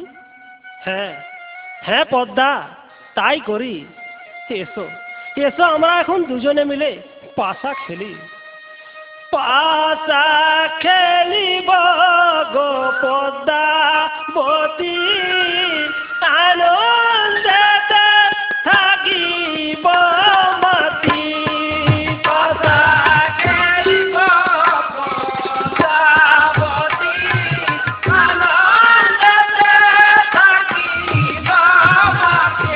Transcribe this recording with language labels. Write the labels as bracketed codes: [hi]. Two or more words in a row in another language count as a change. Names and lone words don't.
[bn] হ্যাঁ হ্যাঁ পদ্মা, তাই করি। এসো এসো, আমরা এখন দুজনে মিলে পাশা খেলি। পাশা খেলিব গো পদ্মাবতী, আনন্দেতে থাকিব মাতি। পাশা খেলিব পদ্মাবতী, আনন্দেতে থাকিব মাতি।